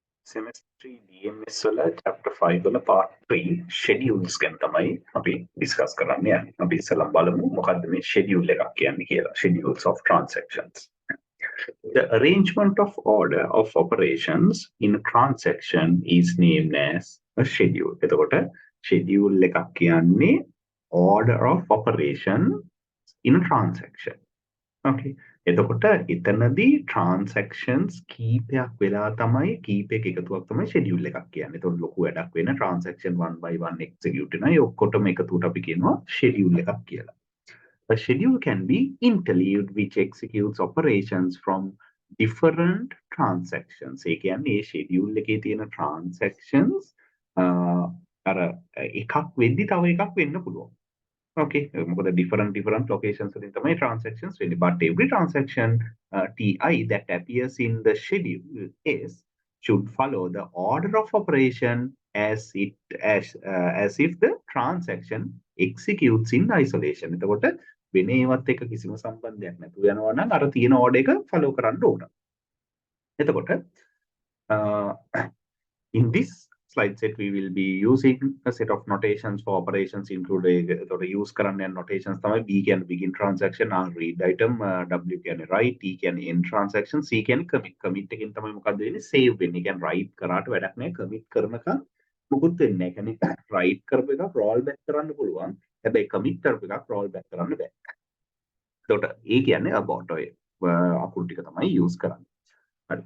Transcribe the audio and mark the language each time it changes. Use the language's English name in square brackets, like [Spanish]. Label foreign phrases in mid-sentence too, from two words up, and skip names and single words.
[Sinhala] SEM3 DMS වල chapter 5 වල part 3 schedules ගැන තමයි අපි discuss කරන්න යන්නේ. අපි ඉස්සෙල්ලා බලමු මොකද්ද මේ schedule එකක් කියන්නේ කියලා. [English] Schedules of transactions. The arrangement of order of operations in a transaction is named as a schedule. [Sinhala] එතකොට schedule එකක් කියන්නේ [English] order of operation in a transaction. [Sinhala] Okay. එතකොට එතනදී transactions කීපයක් වෙලා තමයි කීපයක එකතුවක් තමයි schedule එකක් කියන්නේ. එතකොට ලොකු වැඩක් වෙන transaction [English] one by one [Sinhala] execute වෙනවා. ඒ ඔක්කොටම එකතුවට අපි කියනවා schedule එකක් කියලා. [English] A schedule can be interleaved which executes operations from different transactions. [Sinhala] ඒ කියන්නේ මේ schedule එකේ තියෙන transactions අර එකක් වෙද්දි තව එකක් වෙන්න පුළුවන්. [English] Okay, different locations within the transactions, but every transaction TI that appears in the schedule is should follow the order of operation as if the transaction executes in isolation. [Sinhala] එතකොට වෙන ඒවත් එක කිසිම සම්බන්ධයක් නැතුව යනවා නම් අර තියෙන order එක follow කරන්න ඕන. [English] එතකොට in this slide set we will be using a set of notations for operations including use [Sinhala] කරන්න යන [English] notations [Sinhala] තමයි B කියන්නේ [English] begin transaction, R read item, W කියන්නේ write, T කියන්නේ end transaction, C කියන්නේ commit [Sinhala] එකෙන් තමයි මොකද්ද වෙන්නේ [English] save වෙන්නේ. [Sinhala] කියන්නේ write කරාට වැඩක් නැහැ, commit කරනකම් මොකුත් වෙන්නේ නැහැ. කියන්නේ write කරපු එකක් [English] roll back [Sinhala] කරන්න පුළුවන්. හැබැයි commit කරපු එකක් [English] roll back [Sinhala] කරන්න බෑ. එතකොට ඒ කියන්නේ abort ඔය අකුරු ටික තමයි use කරන්නේ. හරි.